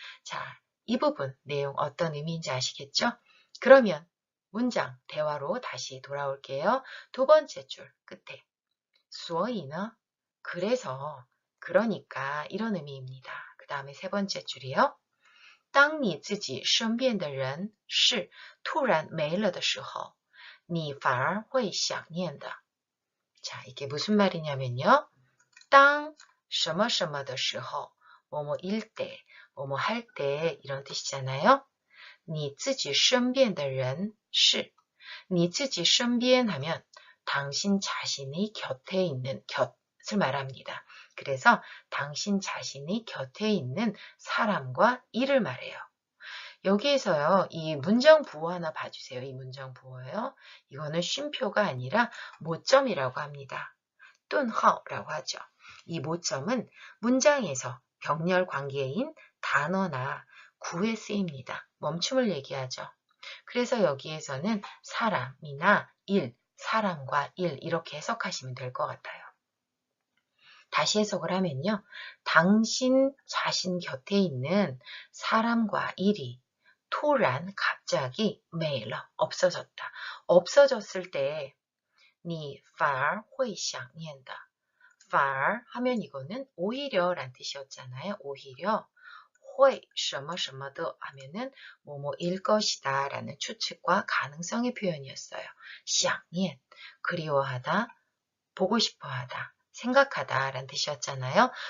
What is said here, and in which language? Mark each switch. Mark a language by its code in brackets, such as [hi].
[ko] 자, 이 부분 내용 어떤 의미인지 아시겠죠? 그러면 문장, 대화로 다시 돌아올게요. 두 번째 줄 끝에 所以呢, 그래서, 그러니까 이런 의미입니다. 그 다음에 세 번째 줄이요. [zh] 当你自己身边的人事突然没了的时候,你反而会想念的. [ko] 자, 이게 무슨 말이냐면요. [zh] 当什么什么的时候, [ko] 뭐뭐일 때, 뭐뭐 할 때 이런 뜻이잖아요. [zh] 你自己身边的人事,你自己身边 [ko] 하면 당신 자신이 곁에 있는 곁을 말합니다. 그래서 당신 자신이 곁에 있는 사람과 일을 말해요. 여기에서요. 이 문장 부호 하나 봐주세요. 이 문장 부호요. 이거는 쉼표가 아니라 모점이라고 합니다. 뚠하오라고 하죠. 이 모점은 문장에서 병렬 관계인 단어나 구에 쓰입니다. 멈춤을 얘기하죠. 그래서 여기에서는 사람이나 일, 사람과 일 이렇게 해석하시면 될 것 같아요. 다시 해석을 하면요. 당신 자신 곁에 있는 사람과 일이突然 갑자기 没了 없어졌다. 없어졌을 때 [zh] 你反而会想念的. [ko] 反而 하면 이거는 오히려 란 뜻이었잖아요. 오히려 [zh] 会什么什么的 [ko] 하면은 뭐뭐일 것이다 라는 추측과 가능성의 표현이었어요. 想念 그리워하다, 보고 싶어하다, 생각하다 라는 뜻이었잖아요.